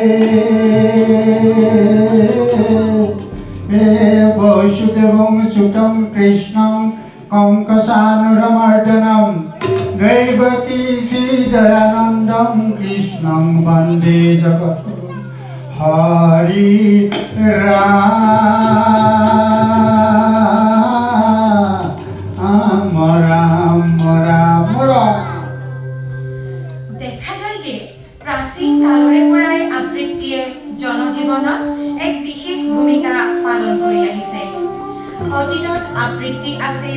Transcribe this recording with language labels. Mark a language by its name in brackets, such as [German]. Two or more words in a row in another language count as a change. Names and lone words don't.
[Sanskrit] वसुदेवं सुतं कृष्णं कंकसानुरमर्दनं दैवकी हृदयानन्दं कृष्णं वन्दे जगद्गुरुं हरि [Assamese] দেখা যায় যে প্ৰাচীন কালৰে পৰাই আবৃত্তিয়ে জনজীৱনত এক বিশেষ ভূমিকা পালন কৰি আহিছে অতীতত আবৃত্তি আছিল